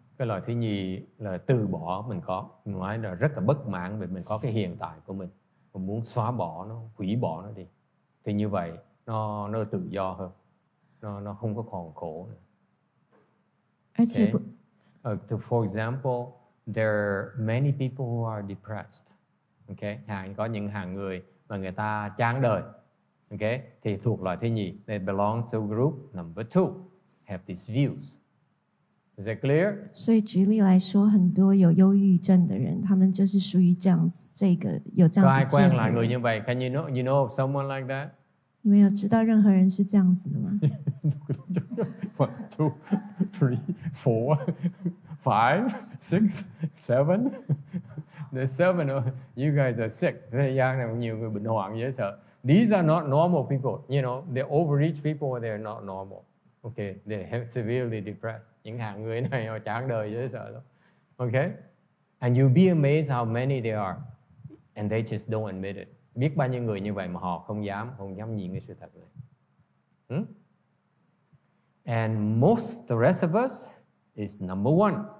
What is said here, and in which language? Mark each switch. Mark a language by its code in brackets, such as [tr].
[vi] Cái loại thứ nhì là từ bỏ mình có, mình nói là rất là bất mãn vì mình có cái hiện tại của mình muốn xóa bỏ nó, hủy bỏ nó đi. Thì như vậy nó tự do hơn, nó không có còn khổ nữa. Okay? [en] For example, there are many people who are depressed. Okay? [vi] Có những hàng người mà người ta chán đời. Okay? Thì thuộc loại thứ nhì, [en] they belong to group number 2, have these views. Is that clear? [zh] 所以举例来说，很多有忧郁症的人，他们就是属于这样子，有这样子见的人。 [vi] quen lại người như vậy? [en] Can you know of someone like that? [zh] 你们有知道任何人是这样子的吗 [en] ？1, 2, 3, 4, 5, 6, 7. The 7, you guys are sick. [vi] Thế gian này nhiều người bệnh hoạn dễ sợ. [en] These are not normal people. You know, the overreach people, they're not normal. Okay, they're severely depressed. [vi] Những hạng người này họ chán đời dễ sợ lắm. [en] Okay? And you'll be amazed how many there are. And they just don't admit it. [vi] Biết bao nhiêu người như vậy mà họ không dám nhìn cái sự thật này. [en] And the rest of us is number 1.